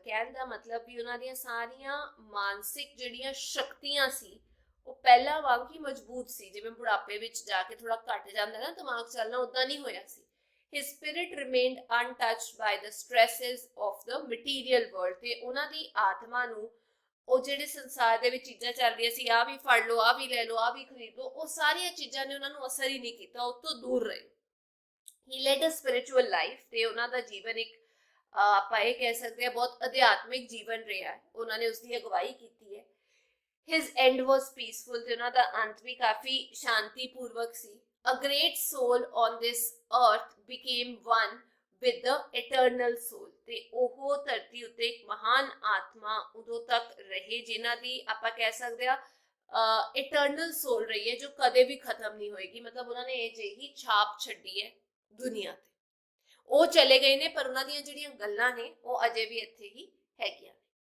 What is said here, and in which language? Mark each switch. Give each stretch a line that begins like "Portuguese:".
Punjabi: ਕਹਿਣ ਦਾ ਮਤਲਬ ਵੀ ਉਹਨਾਂ ਦੀਆਂ ਸਾਰੀਆਂ ਮਾਨਸਿਕ ਜਿਹੜੀਆਂ ਸ਼ਕਤੀਆਂ ਸੀ ਉਹ ਪਹਿਲਾਂ ਵਾਂਗ ਹੀ ਮਜ਼ਬੂਤ ਸੀ। ਜਿਵੇਂ ਬੁਢਾਪੇ ਵਿੱਚ ਜਾ ਕੇ ਥੋੜਾ ਘਟ ਜਾਂਦਾ ਨਾ ਦਿਮਾਗ ਚੱਲਣਾ, ਉਦਾਂ ਨਹੀਂ ਹੋਇਆ ਸੀ।
English: His spirit remained untouched by the stresses of the material world।
Punjabi: ਤੇ ਉਹਨਾਂ ਦੀ ਆਤਮਾ ਨੂੰ ਉਹ ਜਿਹੜੇ ਸੰਸਾਰ ਦੇ ਵਿੱਚ ਚੀਜ਼ਾਂ ਚੱਲ ਰਹੀਆਂ ਸੀ, ਆਹ ਵੀ ਫੜ ਲਓ, ਆਹ ਵੀ ਲੈ ਲਓ, ਆਹ ਵੀ ਖਰੀਦ ਲਓ, ਉਹ ਸਾਰੀਆਂ ਚੀਜ਼ਾਂ ਨੇ ਉਹਨਾਂ ਨੂੰ ਅਸਰ ਹੀ ਨਹੀਂ ਕੀਤਾ, ਉਹ ਤੋਂ ਦੂਰ ਰਹੇ।
English: He led a spiritual life।
Punjabi: ਤੇ ਉਹਨਾਂ ਦਾ ਜੀਵਨ ਇੱਕ ਆਪਾਂ ਇਹ ਕਹਿ ਸਕਦੇ ਹਾਂ ਬਹੁਤ ਅਧਿਆਤਮਿਕ ਜੀਵਨ ਰਿਹਾ, ਉਹਨਾਂ ਨੇ ਉਸਦੀ ਅਗਵਾਈ ਕੀਤੀ ਹੈ।
English: His end was peaceful।
Punjabi: ਤੇ ਉਹਨਾਂ ਦਾ ਅੰਤ ਵੀ ਕਾਫੀ ਸ਼ਾਂਤੀਪੂਰਵਕ ਸੀ।
English: A great soul on this earth became one with the eternal soul।
Punjabi: ਤੇ ਉਹ ਧਰਤੀ ਉੱਤੇ ਇੱਕ ਮਹਾਨ ਆਤਮਾ ਉਦੋਂ ਤੱਕ ਰਹੇ ਜਿਨ੍ਹਾਂ ਦੀ ਆਪਾਂ ਕਹਿ ਸਕਦੇ ਆ ਇਟਰਨਲ ਸੋਲ ਰਹੀ ਹੈ, ਜੋ ਕਦੇ ਵੀ ਖਤਮ ਨਹੀਂ ਹੋਏਗੀ। ਮਤਲਬ ਉਹਨਾਂ ਨੇ ਇਹ ਜਿਹੀ ਛਾਪ ਛੱਡੀ ਹੈ ਦੁਨੀਆ ਤੇ। ਉਹ ਚਲੇ ਗਏ ਨੇ ਪਰ ਉਹਨਾਂ ਦੀਆਂ ਜਿਹੜੀਆਂ ਗੱਲਾਂ ਨੇ ਉਹ ਅਜੇ ਵੀ ਇੱਥੇ ਹੀ ਹੈਗੀਆਂ।